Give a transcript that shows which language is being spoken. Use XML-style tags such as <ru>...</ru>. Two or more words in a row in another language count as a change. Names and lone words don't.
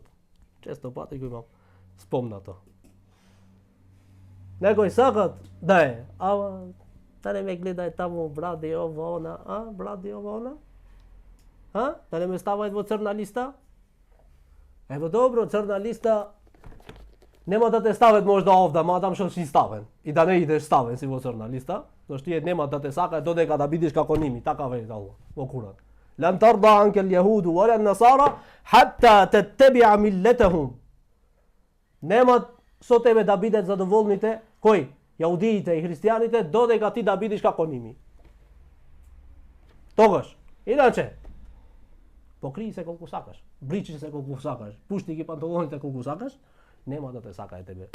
<mk>Често пати го имам спомнато. Некој сакат да е, ама да не ме гледај таму, бради ова она, бради ова она? Да не ме ставај во црна листа? Ево добро, црна листа нема да те стават можда овда, мадам што си ставен. И да не идеш ставен си во црна листа, зашто тие нема да те сакаат додека да бидеш како ними, така вели Аллах во Куран.</mk> <ar>لن ترضى عنك اليهود والنصارى حتى تتبع ملتهم.</ar> <mk>Нема со тебе да бидат задоволните кои? Јаудиите и христијаните додека ти да бидеш како ними. Тогаш, иначе покри се колку сакаш, бричи се колку сакаш, пушти ги панталоните колку сакаш, нема да те сакае тебе.</mk>